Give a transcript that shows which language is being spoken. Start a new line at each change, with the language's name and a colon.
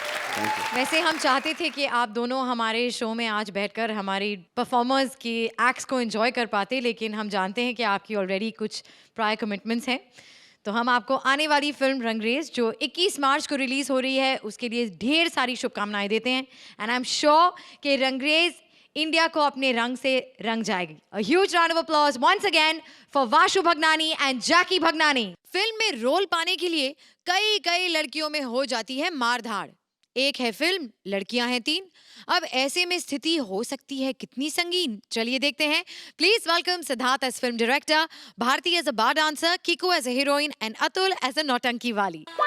Hindi: वैसे हम चाहते थे कि आप दोनों हमारे शो में आज बैठकर हमारी परफॉर्मर्स की एक्ट्स को एंजॉय कर पाते, लेकिन हम जानते हैं कि आपकी ऑलरेडी कुछ प्रायर कमिटमेंट्स हैं। तो हम आपको आने वाली फिल्म रंगरेज जो 21 मार्च को रिलीज हो रही है उसके लिए ढेर सारी शुभकामनाएं देते हैं।
English: and I am sure
Hindi: कि रंगरेज इंडिया को अपने रंग से रंग जाएगी।
English: A huge round of applause once again for Vashu Bhagnani and Jackie Bhagnani।
Hindi: Film में रोल पाने के लिए कई लड़कियों में हो जाती है मारधाड़। एक है फिल्म, लड़कियां हैं 3। अब ऐसे में स्थिति हो सकती है कितनी संगीन, चलिए देखते हैं।
English: Please welcome Siddharth as film director, Bharti as a bar dancer, Kiko as a heroine and Atul as a nautanki वाली।